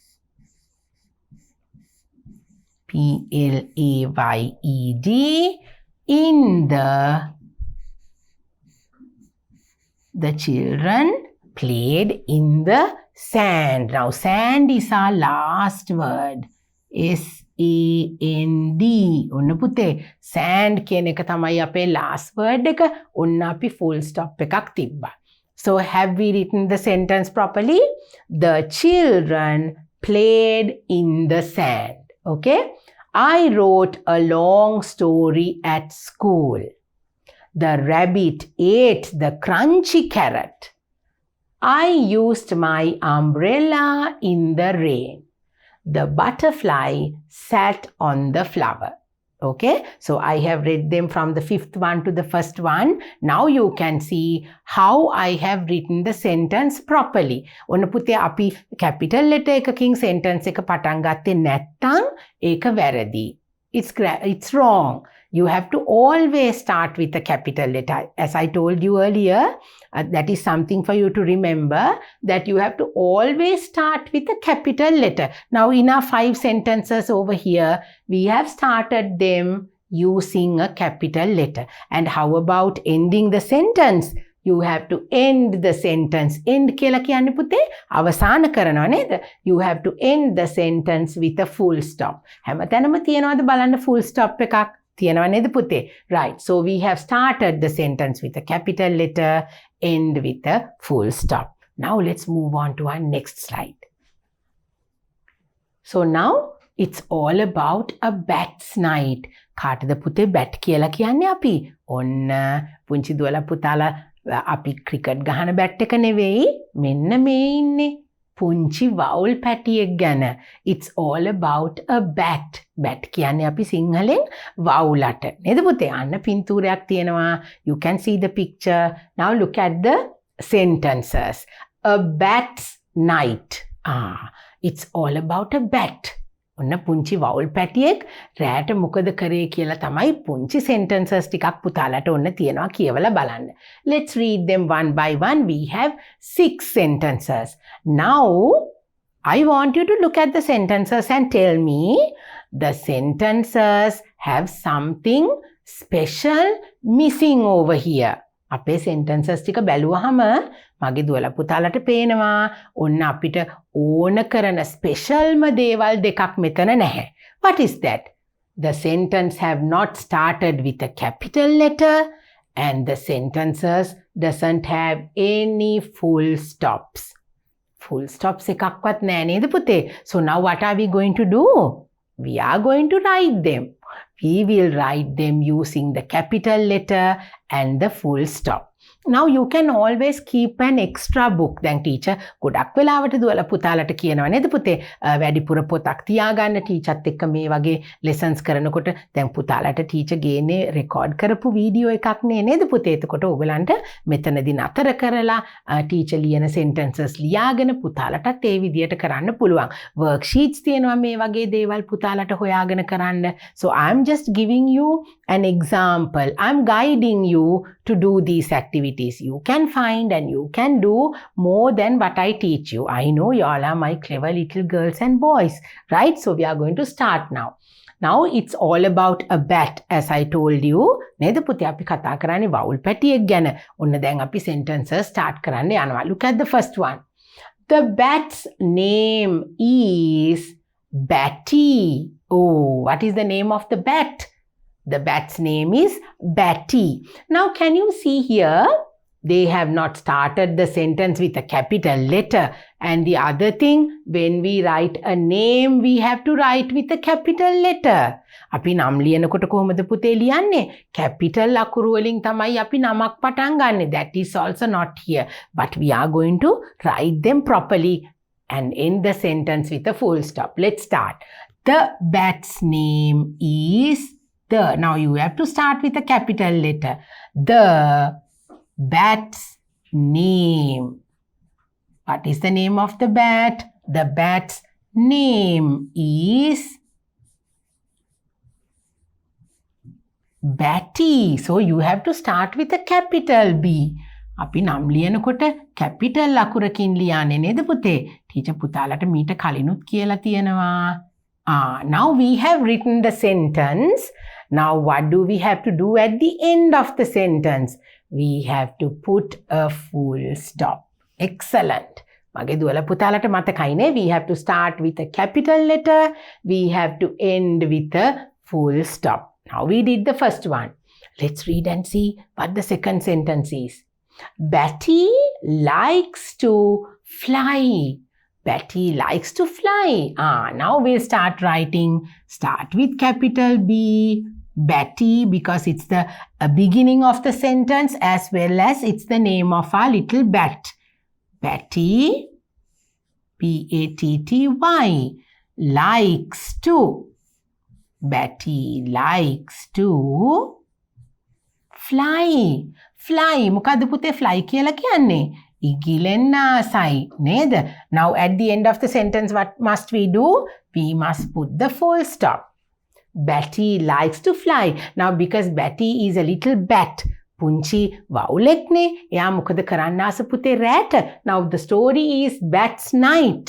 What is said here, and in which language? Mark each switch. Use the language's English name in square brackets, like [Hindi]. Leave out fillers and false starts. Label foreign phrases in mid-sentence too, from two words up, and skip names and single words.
[English] P-L-A-Y-E-D. In the. The children played in the sand. Now sand is our last word. [Sinhala] S-A-N-D. ඔන්න පුතේ sand කියන එක තමයි අපේ [English] last word [Sinhala] එක. ඔන්න අපි [English] full stop [Sinhala] එකක් තිබ්බා. [English] So have we written the sentence properly? The children played in the sand. Okay? I wrote a long story at school. The rabbit ate the crunchy carrot. I used my umbrella in the rain. The butterfly sat on the flower. Okay, so I have read them from the fifth one to the first one. Now you can see how I have written the sentence properly. [Sinhala] ඔන්න පුතේ අපි [English] capital letter [Sinhala] එකකින් sentence එක පටන් ගත්තේ නැත්නම් ඒක වැරදි. [English] It's wrong. You have to always start with a capital letter. As I told you earlier, that is something for you to remember, that you have to always start with a capital letter. Now in our 5 sentences over here, we have started them using a capital letter. And how about ending the sentence? You have to end the sentence. [Sinhala] End කියලා කියන්නේ පුතේ අවසාන කරනවා නේද? [English] You have to end the sentence with a full stop. [Sinhala] හැමතැනම තියනවාද බලන්න [English] full stop [Sinhala] එකක්? තියනවා නේද පුතේ? [English] Right. So we have started the sentence with a capital letter, end with a full stop. Now let's move on to our next slide. So now it's all about a bat's night. [Sinhala] කාටද පුතේ bat කියලා කියන්නේ අපි? ඔන්න පුංචි දුවලා පුතාලා අපි ක්‍රිකට් ගහන බැට් එක නෙවෙයි මෙන්න මේ ඉන්නේ පුංචි වවුල් පැටියෙක් ගැන. [English] It's all about a bat. [Sinhala] bat කියන්නේ අපි සිංහලෙන් වවුලට නේද පුතේ? අන්න පින්තූරයක් තියෙනවා. [English] You can see the picture. Now look at the sentences. A bat's night. It's all about a bat. [Sinhala] ඔන්න පුංචි වවුල් පැටියෙක් රැට මොකද කරේ කියලා තමයි පුංචි sentences ටිකක් පුතාලට ඔන්න තියනවා කියවලා බලන්න. [English] Let's read them one by one. We have 6 sentences. Now I want you to look at the sentences and tell me the sentences have something special missing over here. [Sinhala] අපේ sentences ටික බැලුවහම මගේ දුවලා පුතාලට පේනවා ඔන්න අපිට ඕන කරන ස්පෙෂල්ම දේවල් දෙකක් මෙතන නැහැ. [English] What is that? The sentence have not started with a capital letter and the sentences doesn't have any full stops. full stops [Sinhala] එකක්වත් නෑ නේද පුතේ? [English] So now what are we going to do? We are going to write them. We will write them using the capital letter and the full stop. Now you can always keep an extra book. [Sinhala] දැන් ටීචර් ගොඩක් වෙලාවට දුවලා පුතාලට කියනවා නේද පුතේ වැඩිපුර පොතක් තියාගන්න ටීචර්ත් එක්ක මේ වගේ lessons කරනකොට දැන් පුතාලට ටීචර් ගේන්නේ රෙකෝඩ් කරපු වීඩියෝ එකක් නේද පුතේ එතකොට ඔයගලන්ට මෙතනදී නතර කරලා ටීචර් ලියන sentences ලියාගෙන පුතාලටත් ඒ විදියට කරන්න පුළුවන් worksheets තියෙනවා මේ වගේ දේවල් පුතාලට හොයාගෙන කරන්න [English] so I'm just giving you an example. I'm guiding you to do these activities. You can find and you can do more than what I teach you. I know you all are my clever little girls and boys, right? So we are going to start now. Now it's all about a bat, as I told you. [Sinhala] නේද පුතේ අපි කතා කරන්නේ vowel පැටියෙක් ගැන. ඔන්න දැන් අපි [English] sentences start [Sinhala] කරන්න යනවා. [English] Look at the first one. The bat's name is Batty. Oh, what is the name of the bat? The bat's name is Batty. Now can you see here? They have not started the sentence with a capital letter. And the other thing, when we write a name, we have to write with a capital letter. [Sinhala] අපි නම් ලියනකොට කොහොමද පුතේ ලියන්නේ? capital අකුරු වලින් තමයි අපි නමක් පටන් ගන්නෙ. [English] That is also not here. But we are going to write them properly and end the sentence with a full stop. Let's start. The bat's name is the. Now you have to start with a capital letter. The bat's name. What is the name of the bat? The bat's name is Batty. So you have to start with a capital B. [Sinhala] අපි නම් ලියනකොට capital අකුරකින් ලියන්නේ නේද පුතේ? ටීචර් පුතාලට මීට කලිනුත් කියලා තියෙනවා. [English] Now we have written the sentence. Now what do we have to do at the end of the sentence? We have to put a full stop. Excellent. [Sinhala] මගේ දුවල පුතාලට මතකයිනේ [English] we have to start with a capital letter. We have to end with a full stop. Now we did the first one. Let's read and see what the second sentence is. Batty likes to fly. Batty likes to fly. Now we'll start writing. Start with capital B. Batty, because it's the beginning of the sentence as well as it's the name of our little bat. Batty, P-A-T-T-Y, likes to. Batty likes to fly. Fly. [Sinhala] මොකද්ද පුතේ fly කියලා කියන්නේ? ඉගිලෙන්න ආසයි නේද? [English] Now at the end of the sentence what must we do? We must put the full stop. Batty likes to fly. Now because Batty is a little bat, [Sinhala] පුංචි වවුලෙක්නේ. එයා මොකද කරන්න ආස පුතේ රැට? [English] Now the story is Bat's night.